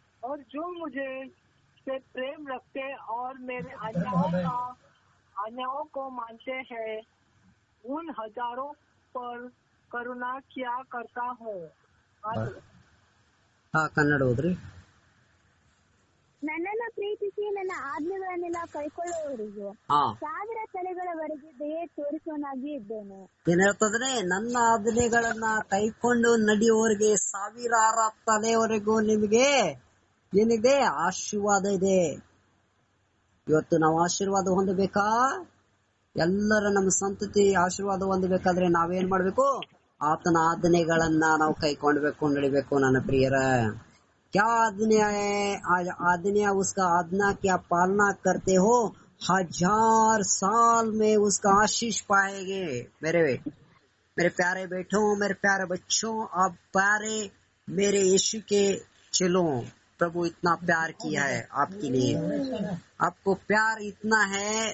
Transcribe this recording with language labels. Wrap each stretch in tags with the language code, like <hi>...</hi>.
<hi>और जो मुझे से प्रेम रखते और मेरे आज्ञाओं को मानते हैं उन हजारों पर करुणा किया करता हूँ.</hi> <kn>हाँ कन्नड़ होद्री. ನನ್ನನ್ನು ಪ್ರೀತಿಸಿ ನನ್ನ ಆಜ್ಞೆಗಳನ್ನೆಲ್ಲ ಕೈಕೊಳ್ಳುವವರಿಗೆ 1000 ತಲೆಗಳವರೆಗೆ ದಯೆ ತೋರಿಸುವನಾಗಿ ಇದ್ದೇನೆ. ಏನ್ ಹೇಳ್ತದ್ರೆ? ನನ್ನ ಆಜ್ಞೆಗಳನ್ನ ಕೈಕೊಂಡು ನಡೆಯುವವರಿಗೆ 1000 ತಲೆವರೆಗೂ ನಿಮಗೆ ಏನಿದೆ? ಆಶೀರ್ವಾದ ಇದೆ. ಇವತ್ತು ನಾವು ಆಶೀರ್ವಾದ ಹೊಂದಬೇಕಾ? ಎಲ್ಲರ ನಮ್ಮ ಸಂತತಿ ಆಶೀರ್ವಾದ ಹೊಂದಬೇಕಾದ್ರೆ ನಾವೇನ್ ಮಾಡ್ಬೇಕು? ಆತನ ಆಜ್ಞೆಗಳನ್ನ ನಾವು ಕೈಕೊಂಡ್ಬೇಕು, ನಡಿಬೇಕು ನನ್ನ ಪ್ರಿಯರ.</kn> <hi>क्या आज्ञा है? आज्ञा उसका आज्ञा क्या पालना करते हो 1000 साल में उसका आशीष पाएंगे मेरे वे. मेरे प्यारे बेटों, मेरे प्यारे बच्चों, आप प्यारे मेरे यीशु के चलो, प्रभु इतना प्यार किया है आपके लिए, आपको प्यार इतना है।</hi>